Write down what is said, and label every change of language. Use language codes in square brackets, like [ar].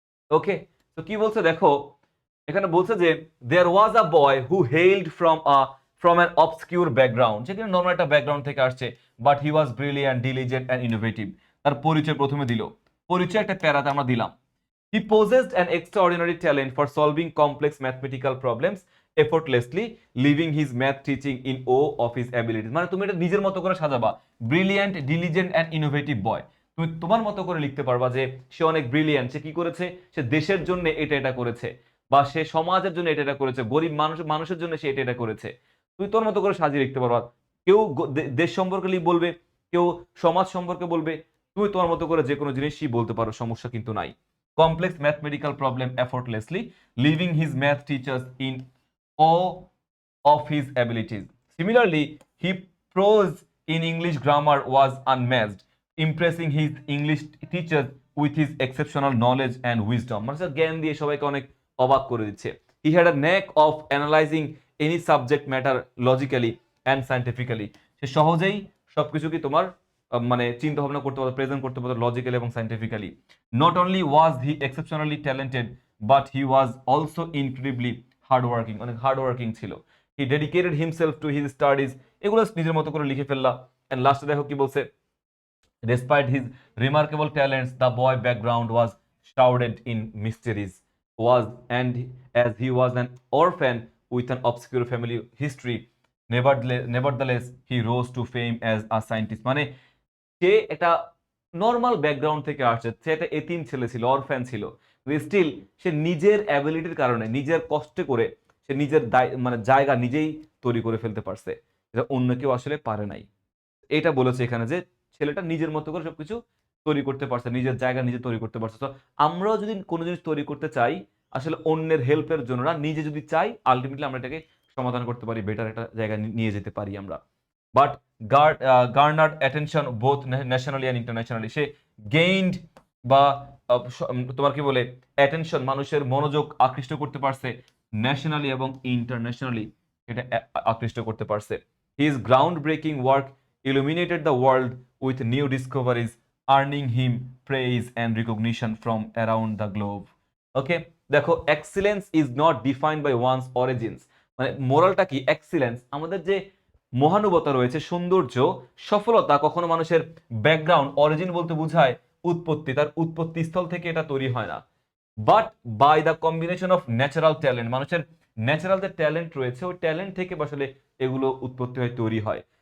[en] okay, [bn] তো কি বলছে দেখো, এখানে বলছে যে [en] there was a boy who hailed from an obscure background, [bn] যে কিনা নর্মাল একটা ব্যাকগ্রাউন্ড থেকে আসছে, [en] But he was brilliant, diligent and innovative. [bn] তার পরিচয় প্রথমে দিল, পরিচয় একটা প্যারাতে আমরা দিলাম। [en] He possessed an extraordinary talent for solving complex mathematical problems effortlessly, leaving his math teaching in awe of his abilities. [bn] মানে তুমি এটা নিজের মতো করে সাজাবা, [en] Brilliant, diligent and innovative boy. [bn] তুমি তোমার মতো করে লিখতে পারবা যে সে অনেক ব্রিলিয়ান্ট, সে কি করেছে, সে দেশের জন্য এটা করেছে, বা সে সমাজের জন্য এটা করেছে, গরিব মানুষের জন্য সে এটা করেছে। তুমি তোর মতো করে সাজিয়ে লিখতে পারবা। কেউ দেশ সম্পর্কে বলবে, কেউ সমাজ সম্পর্কে বলবে, তুমি তোমার মতো করে যে কোনো জিনিসই বলতে পারো, সমস্যা কিন্তু নাই। [en] Complex mathematical problem effortlessly, leaving his math teachers in awe of his abilities. Similarly, his prose in English grammar was unmatched, impressing his English teachers with his exceptional knowledge and wisdom. [bn] মানে জ্ঞান দিয়ে সবাইকে অনেক অবাক করে দিচ্ছে। [en] He had a knack of analyzing any subject matter logically and scientifically. [bn] সে সহজেই সবকিছু কি তোমার মানে চিন্তা ভাবনা করতে পারতো, প্রেজেন্ট করতে পারতো লজিক্যালি এবং scientifically. [en] not only was he exceptionally talented, but he was also incredibly hard working, [bn] অনেক হার্ড ওয়ার্কিং ছিল। [en] he dedicated himself to his studies, [bn] এগুলো নিজের মতো করে লিখে ফেললা। [en] and [bn] লাস্টে দেখো কি বলছে, [en] despite his remarkable talents, the boy background was shrouded in mysteries. And as he was an orphan with an obscure family history, nevertheless he rose to fame as a scientist. [bn] মানে সে একটা normal background থেকে আসছে, সে একটা এতিম ছেলে ছিল, orphan ছিল, still সে নিজের অ্যাবিলিটির কারণে, নিজের কষ্টে করে সে নিজের মানে জায়গা নিজেই তৈরি করে ফেলতে পারছে, যেটা অন্য কেউ আসলে পারে নাই। এটা বলেছে এখানে যে ছেলেটা নিজের মতো করে সবকিছু তৈরি করতে পারছে, নিজের জায়গা নিজে তৈরি করতে পারছে। তো আমরাও যদি কোনো জিনিস তৈরি করতে চাই, আসলে অন্যের হেল্পের জন্য না, নিজে যদি চাই, আলটিমেটলি আমরা এটাকে সমাধান করতে পারি, বেটার একটা জায়গায় নিয়ে যেতে পারি আমরা। [en] but garnered attention both nationally and internationally, [bn] say gained বা তোমার কি বলে অ্যাটেনশন, মানুষের মনোযোগ আকৃষ্ট করতে পারছে, ন্যাশনালি এবং ইন্টারন্যাশনালি এটা আকৃষ্ট করতে পারছে। [en] His groundbreaking work illuminated the world with new discoveries, earning him praise and recognition from around the globe. [bn] ওকে, দেখো [en] excellence is not defined by one's origins, [bn] মানে মোরালটা কি, এক্সিলেন্স আমাদের যে মহানুভবতা রয়েছে, সৌন্দর্য, সফলতা কখনো মানুষের ব্যাকগ্রাউন্ড, অরিজিন বলতে বোঝায় উৎপত্তি, তার উৎপত্তি স্থল থেকে এটা তৈরি হয় না, [en] but by the combination of natural talent, [bn] মানুষের ন্যাচারাল যে ট্যালেন্ট রয়েছে, ওই ট্যালেন্ট থেকে আসলে এগুলো উৎপত্তি হয়, তৈরি হয়।